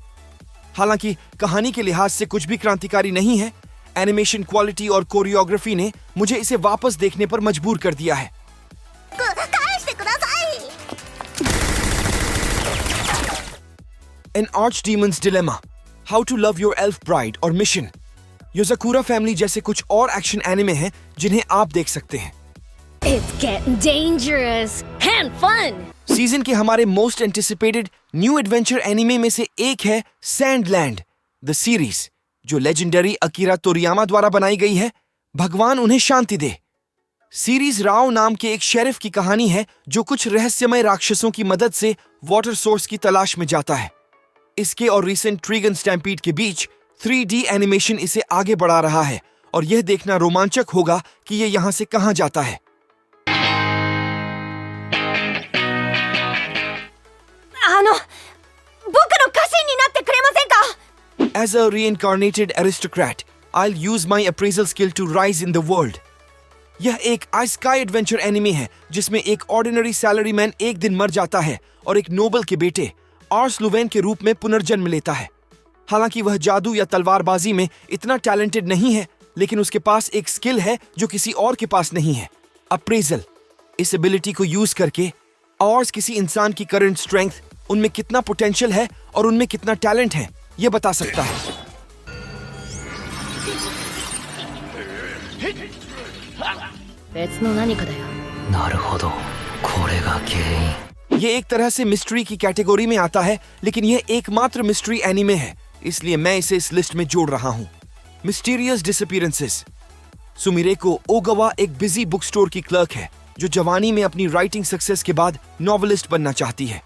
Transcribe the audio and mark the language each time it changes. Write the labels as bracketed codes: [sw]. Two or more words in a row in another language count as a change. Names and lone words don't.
[hi] हालांकि कहानी के लिहाज से कुछ भी क्रांतिकारी नहीं है, [en] animation quality [hi] और कोरियोग्राफी ने मुझे इसे वापस देखने पर मजबूर कर दिया है। एन आर्चडीमन्स डिलेमा, हाउ टू लव योर एल्फ ब्राइड और मिशन, योजाकुरा फैमिली जैसे कुछ और [en] action anime [hi] हैं जिन्हें आप देख सकते हैं। [en] It's getting dangerous and fun. [hi] सीजन के हमारे [en] most anticipated new adventure anime [hi] में से एक है सैंडलैंड द सीरीज, जो लेजेंडरी अकीरा तोरियामा द्वारा बनाई गई है। भगवान उन्हें शांति दे। सीरीज राव नाम के एक शेरिफ की कहानी है जो कुछ रहस्यमय राक्षसों की मदद से [en] water source [hi] की तलाश में जाता है। इसके और रीसेंट ट्रिगन स्टैम्पीड के बीच 3D एनिमेशन इसे आगे बढ़ा रहा है और यह देखना रोमांचक होगा कि यह यहां से कहां जाता है। [en] As a reincarnated aristocrat, I'll use my appraisal skill to rise in the world. [hi] यह एक आइस्काई [en] adventure anime [hi] है जिसमें एक [en] ordinary salaryman [hi] एक दिन मर जाता है और एक नोबल के बेटे आर्स लुवेन के रूप में पुनर्जन्म लेता है। हालांकि वह जादू या तलवारबाजी में इतना टैलेंटेड नहीं है, लेकिन उसके पास एक स्किल है जो किसी और के पास नहीं है, अप्रेजल। इस एबिलिटी को यूज करके आर्स किसी इंसान की [en] current strength, [hi] उनमें कितना पोटेंशियल है और उनमें कितना टैलेंट है, यह बता सकता है। [ja] なるほど、これが原因。 [hi] ये एक तरह से मिस्ट्री की कैटेगरी में आता है, लेकिन यह एकमात्र [en] mystery anime [hi] है, इसलिए मैं इसे इस लिस्ट में जोड़ रहा हूं। मिस्टीरियस डिसअपीयरेंसेस। सुमिरेको ओगावा एक [en] busy book store [hi] की क्लर्क है जो जवानी में अपनी [en] writing success [hi] के बाद नॉवेलिस्ट बनना चाहती है।